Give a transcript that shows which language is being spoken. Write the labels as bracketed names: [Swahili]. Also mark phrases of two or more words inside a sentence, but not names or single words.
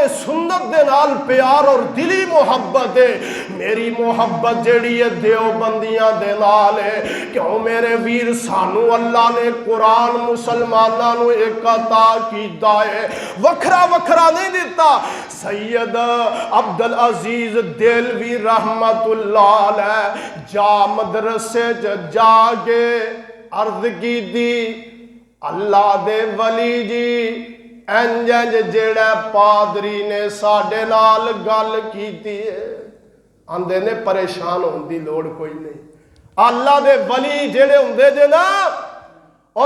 [Punjabi] سنت دے نال پیار اور دلی محبت اے میری محبت جیہڑی اے دیوبندیاں دے نال اے کیوں میرے ویر سانوں اللہ نے قرآن مسلماناں نوں اک عطا کیتا اے وکھرا وکھرا نہیں دتا سید عبدالعزیز دہلوی [Arabic] رحمة الله عليه [Punjabi] جا مدرسے چ جاکے عرض کیتی اے اللہ دے ولی جی انج انج جیہڑا پادری نے ساڈے نال گل کیتی اے آکھدے نے پریشان ہون دی لوڑ کوئی نہیں اللہ دے ولی جیہڑے ہوندے جے نا اور